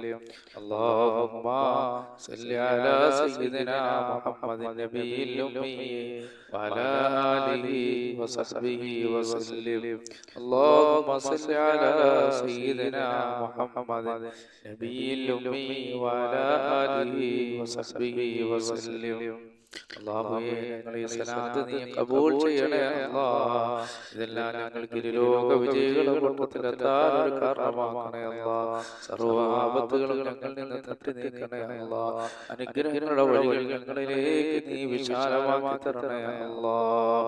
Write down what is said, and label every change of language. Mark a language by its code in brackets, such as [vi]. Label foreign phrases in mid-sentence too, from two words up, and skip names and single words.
[ar] اللهم صل على سيدنا محمد النبي الأمي وعلى آله وصحبه وسلم. اللهم صل على سيدنا محمد نبي الأمي وعلى آله وصحبه وسلم. [ml] അല്ലാഹുവേ, ഞങ്ങളെ ഈ സലാത്ത് നീ ഖബൂൽ ചെയ്യണേ അല്ലാഹ്. ഇതെല്ലാം ഞങ്ങൾക്ക് ലോക വിജയികളുടെ കൂട്ടത്തിലെത്താൻ ഒരു കാരണമാക്കണേ അല്ലാഹ്. സർവ്വ ആപത്തുകളും ഞങ്ങളിൽ നിന്ന് തട്ടി നീക്കണേ അല്ലാഹ്. അനുഗ്രഹങ്ങളുടെ വഴികൾ ഞങ്ങളിലേക്ക് നീ വിശാലമാക്കി തരണേ അല്ലാഹ്.